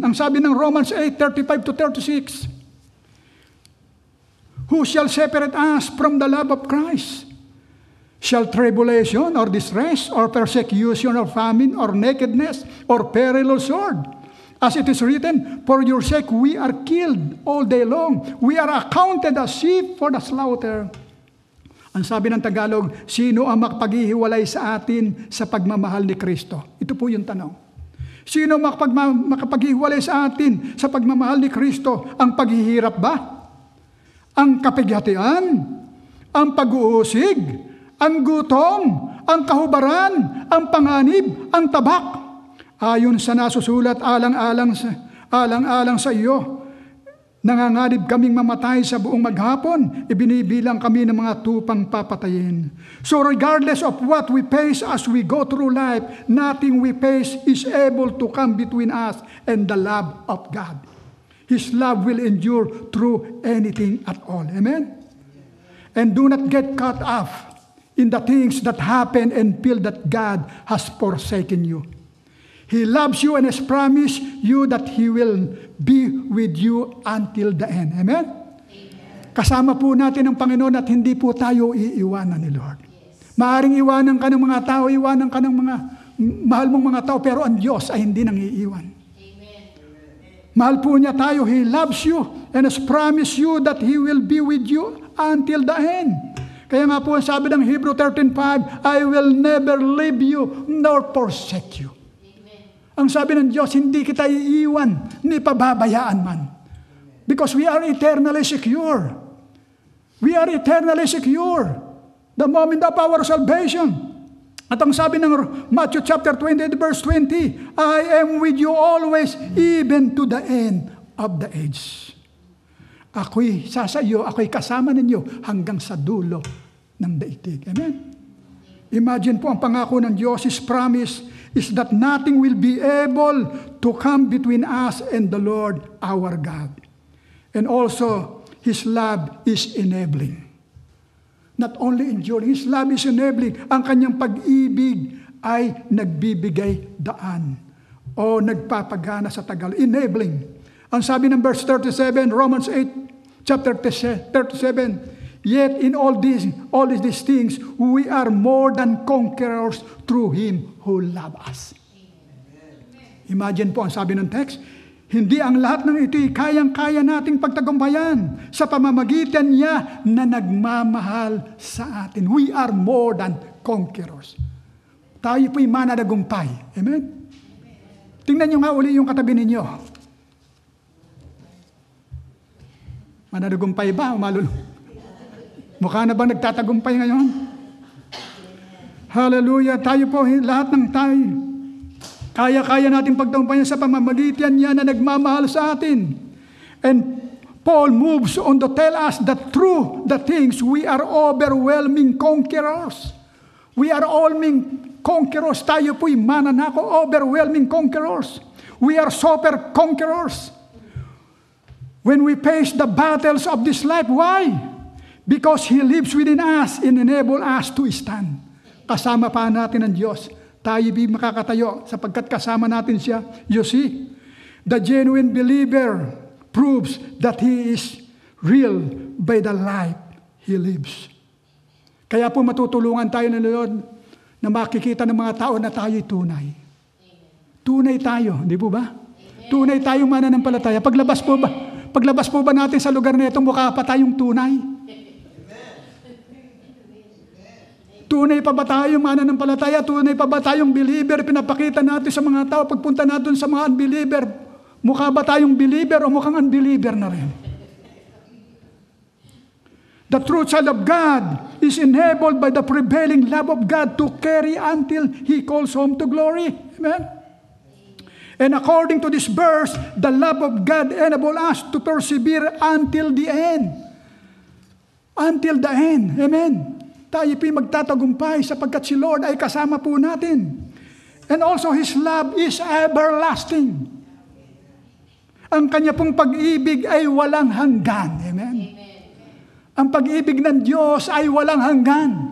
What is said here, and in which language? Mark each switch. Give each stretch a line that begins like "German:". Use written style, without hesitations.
Filipino: Ang sabi ng
English: Romans 8:35-36, who shall separate us from the love of Christ? Shall tribulation or distress or persecution or famine or nakedness or peril or sword? As it is written, for your sake we are killed all day long. We are accounted as sheep for the slaughter.
Filipino: Ang sabi ng Tagalog, sino ang makapaghihiwalay sa atin sa pagmamahal ni Kristo? Ito po yung tanong. Sino makapaghihiwalay sa atin sa pagmamahal ni Kristo? Ang paghihirap ba? Ang kapighatian? Ang pag-uusig? Ang gutom? Ang kahubaran? Ang panganib? Ang tabak? Ayon sa nasusulat, alang-alang sa iyo, nanganganib kaming mamatay sa buong maghapon, ibinibilang kami ng mga tupang papatayin.
English: So regardless of what we face as we go through life, nothing we face is able to come between us and the love of God. His love will endure through anything at all. Amen? And do not get caught up in the things that happen and feel that God has forsaken you. He loves you and has promised you that He will be with you until the end. Amen?
Filipino: Kasama po natin ang Panginoon at hindi po tayo iiwanan ni Lord. Maaring iwanan ka ng mga tao, iwanan ka ng mga mahal mong mga tao, pero ang Diyos ay hindi nang iiwan. Mahal po niya tayo.
English: He loves you and has promised you that He will be with you until the end.
Filipino: Kaya nga po sabi ng
English: Hebrew 13:5, I will never leave you nor forsake you.
Filipino: Ang sabi ng Diyos, hindi kita iiwan, ni pababayaan man.
English: Because we are eternally secure. We are eternally secure. The moment of our salvation.
Filipino: At ang sabi ng
English: Matthew chapter 20, verse 20, I am with you always, even to the end of the age.
Filipino: Ako'y sasayo, ako'y kasama ninyo hanggang sa dulo ng daigdig.
English: Amen? Imagine po,
Filipino: ang pangako ng Diyos,
English: His promise is that nothing will be able to come between us and the Lord our God. And also, His love is enabling. Not only enduring, His love is enabling.
Filipino: Ang kanyang pag-ibig ay nagbibigay daan o nagpapagana sa tagal.
English: Enabling.
Filipino: Ang sabi ng
English: verse 37, Romans 8, chapter 37, yet in all these things, we are more than conquerors through Him who loved us.
Filipino: Imagine po, ang sabi ng text, hindi ang lahat ng ito'y kayang-kaya nating pagtagumpayan sa pamamagitan niya na nagmamahal sa atin.
English: We are more than conquerors.
Filipino: Tayo po'y mananagumpay. Amen? Tingnan nyo nga uli yung katabi ninyo. Mananagumpay ba o malulung? Mukha na bang nagtatagumpay ngayon? Hallelujah. Tayo po, lahat ng tayo, kaya-kaya natin pagtagumpayan sa pamamagitan niya na nagmamahal sa atin.
English: And Paul moves on to tell us that through the things we are overwhelming conquerors. We are overwhelming conquerors.
Filipino: Tayo po'y mananako,
English: overwhelming conquerors. We are super conquerors. When we face the battles of this life, why? Because He lives within us and enable us to stand.
Filipino: Kasama pa natin ang Diyos. Tayo di makakatayo sapagkat kasama natin siya.
English: You see, the genuine believer proves that he is real by the life he lives.
Filipino: Kaya po matutulungan tayo ng Lord na makikita ng mga tao na tayo'y tunay. Tunay tayo, di po ba? Tunay tayong mananampalataya. Paglabas po ba natin sa lugar na ito, mukha pa tayong tunay? Tunay pa ba tayong mananampalataya? Tunay pa ba tayong believer? Pinapakita natin sa mga tao. Pagpunta natin sa mga unbeliever, mukha ba tayong believer o mukhang unbeliever na rin?
English: The true child of God is enabled by the prevailing love of God to carry until He calls home to glory. Amen? And according to this verse, the love of God enables us to persevere until the end. Until the end. Amen?
Filipino: Tayo po'y magtatagumpay sapagkat si Lord ay kasama po natin.
English: And also His love is everlasting.
Filipino: Ang Kanya pong pag-ibig ay walang hanggan. Amen? Ang pag-ibig ng Diyos ay walang hanggan.